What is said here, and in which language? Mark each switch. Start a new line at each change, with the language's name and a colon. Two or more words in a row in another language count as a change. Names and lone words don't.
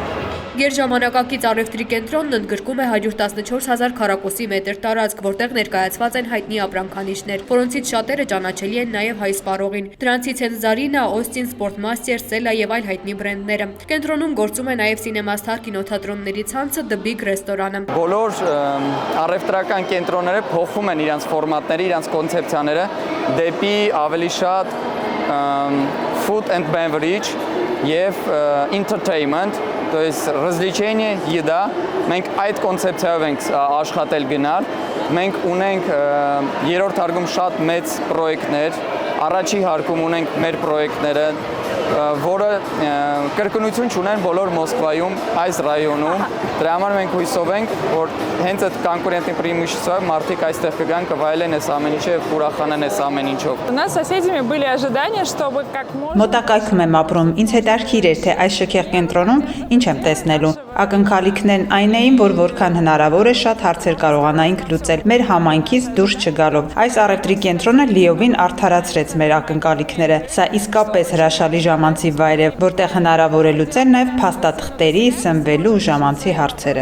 Armenian: Գերժամանակակից առևտրի կենտրոնն ընդգրկում է 114,000 քառակուսի մետր տարածք, որտեղ ներկայացված են հայտնի ապրանքանիշներ, որոնցից շատերը ճանաչելի են նաև հայ սպառողին։ Դրանցից են Zarina, Austin, Sportmaster, Sella եւ այլ հայտնի բրենդները։ Կենտրոնում գործում է նաև Cinemastar կինոթատրոնների ցանցը, The Big ռեստորանը։ Բոլոր առևտրական կենտրոնները փոխում են իրենց ֆորմատները, իրենց կոնցեպցիաները դեպի ավելի շատ
English: food and beverage
Armenian: եւ entertainment,
Russian: то есть развлечение, еда,
Armenian: մենք այդ կոնցեպցիայով ենք աշխատել գնալ, մենք ունենք երրորդ հարկում շատ մեծ պրոյեկտներ, առաջի հարկում ունենք մեր պրոյեկտները, որը կրկնություն չունեն բոլոր Մոսկվայում, այս ռայոնում, դրա համար մենք հույսով ենք, որ հենց այդ կոնկուրենտի преимуществով մարդիկ այստեղ կգան, կվայելեն այս ամեն ինչը եւ ուրախանան այս ամեն ինչով։
Russian: У нас с соседями были ожидания, чтобы как можно
Armenian: Մոտակայքում եմ ապրում, ինձ հետաքրքիր էր, թե այս շքեղ կենտրոնում ինչ եմ տեսնելու։ Ակնկալիքներն այն էին, որ որքան հնարավոր է շատ հարցեր կարողանայինք լուծել մեր համայնքից դուրս չգալով։ Այս առևտրի կենտրոնը լիովին արդարացրեց մեր ակնկալիքները։ Սա իսկապես հրաշալի ժամանցի վայր է, որտեղ հնարավոր է լուծել նաև փաստաթղթերի, սնվելու ու ժամանցի հարցերը։